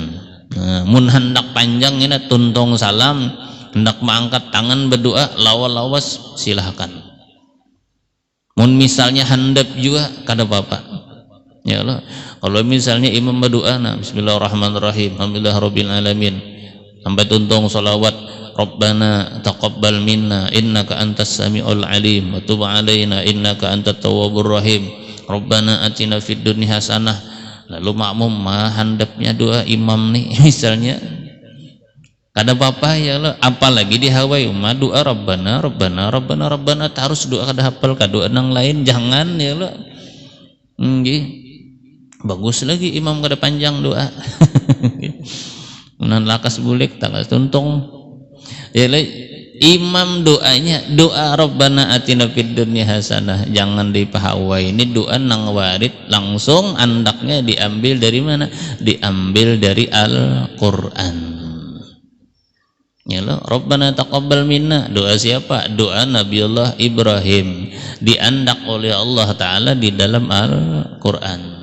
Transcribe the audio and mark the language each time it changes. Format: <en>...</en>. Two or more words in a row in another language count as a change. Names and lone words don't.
<bjn>Mun hendak panjang ini tuntong salam, hendak mengangkat tangan berdoa lawas-lawas silahkan. Mun misalnya handap juga kada apa-apa.</bjn> <ar>يا الله,</ar> <bjn>kalau misalnya imam berdoa nah</bjn> <ar>بسم الله الرحمن الرحيم الحمد لله رب العالمين</ar> <bjn>sampai tuntong salawat</bjn> <ar>ربنا تقبل منا إنك أنت السميع العليم وتب علينا إنك أنت التواب الرحيم ربنا آتنا في الدنيا حسنة.</ar> <bjn>Lalu makmum handapnya doa imam nih misalnya kada apa-apa</bjn> <ar>يا الله,</ar> <bjn>apalagi di Hawaii doa</bjn> <ar>ربنا ربنا ربنا ربنا</ar> <bjn>harus doa kada hafal ka doa nang lain jangan</bjn> <ar>يا الله.</ar> <bjn>Bagus lagi imam kada panjang doa. Nan lakas bulik tanggal tuntung ya imam doanya doa</bjn> <ar>ربنا آتنا في الدنيا حسنة</ar> <bjn>jangan dipahawai. Ini doa nang warid langsung andaknya diambil dari mana? Diambil dari Al-Qur'an.</bjn> <ar>يا الله, ربنا تقبل منا</ar> <bjn>doa siapa? Doa Nabiullah Ibrahim diandak oleh</bjn> <ar>الله تعالى</ar> <bjn>di dalam Al-Qur'an.</bjn>